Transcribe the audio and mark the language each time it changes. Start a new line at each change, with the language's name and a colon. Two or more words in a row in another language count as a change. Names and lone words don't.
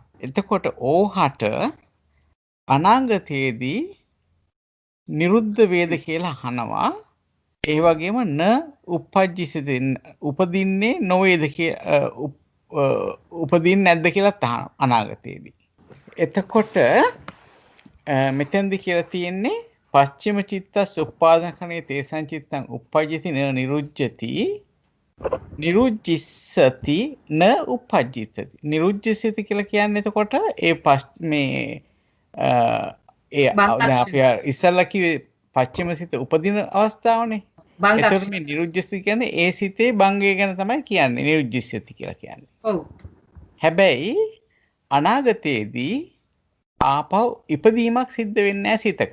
Sinhala: එතකොට ඕහට අනාගතයේදී නිරුද්ධ වේද කියලා අහනවා. ඒ වගේම
Pali: න උපජ්ජිසිත
Sinhala: උපදින්නේ නොවේද උපදින්නේ නැද්ද කියලාත් අහනවා අනාගතයේදී. එතකොට මෙතෙන්දි කියලා තියෙන්නේ
Pali: පස්චිම චිත්තස් උපාදානකනේ තේසං චිත්තං උපජ්ජති න නිරුජ්ජති නිරුජ්ජිස්සති න උපජ්ජිතති.
Sinhala: නිරුජ්ජිස්සති කියලා කියන්නේ එතකොට ඒ මේ ඒ අපි ඉස්සල්ලා කිව්වේ පස්චිම සිත උපදින අවස්ථාවනේ. එතකොට මේ නිරුජ්ජිස්සති කියන්නේ ඒ සිතේ භංගය ගැන තමයි කියන්නේ නිරුජ්ජිස්සති කියලා කියන්නේ. ඔව්. හැබැයි අනාගතයේදී ආපහු ඉපදීමක් සිද්ධ වෙන්නේ නැහැ සිතක.